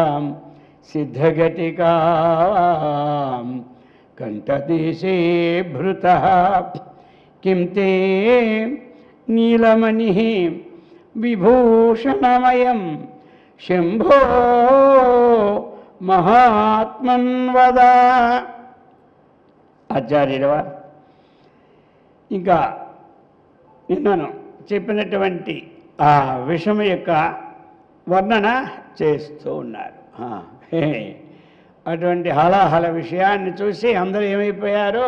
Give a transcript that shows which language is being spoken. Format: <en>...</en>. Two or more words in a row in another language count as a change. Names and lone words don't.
<sa>सिद्धघटिकां कंठदेशे भृतः किं ते नीलमणिः विभूषणमयं शंभो महात्मन् वद।</sa> <te>ఆచార్యుల ఇంకా నిన్నను చెప్పినటువంటి ఆ విషయం యొక్క వర్ణన చేస్తూ ఉన్నారు. అటువంటి హలాహల విషయాన్ని చూసి అందరూ ఏమైపోయారు?</te>